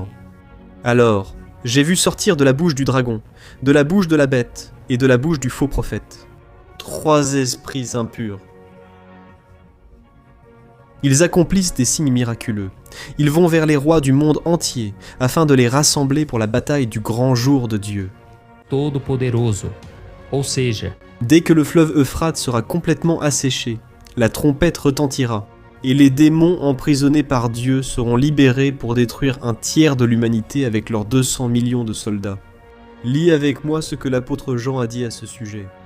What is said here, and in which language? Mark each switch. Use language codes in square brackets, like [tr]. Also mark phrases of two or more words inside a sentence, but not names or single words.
[fr] Alors, j'ai vu sortir de la bouche du dragon, de la bouche de la bête et de la bouche du faux prophète 3 esprits impurs. Ils accomplissent des signes miraculeux. Ils vont vers les rois du monde entier afin de les rassembler pour la bataille du grand jour de Dieu. [pt] Todo-Poderoso, ou seja, [fr] dès que le fleuve Euphrate sera complètement asséché, la trompette retentira, et les démons emprisonnés par Dieu seront libérés pour détruire un tiers de l'humanité avec leurs 200 millions de soldats. Lis avec moi ce que l'apôtre Jean a dit à ce sujet.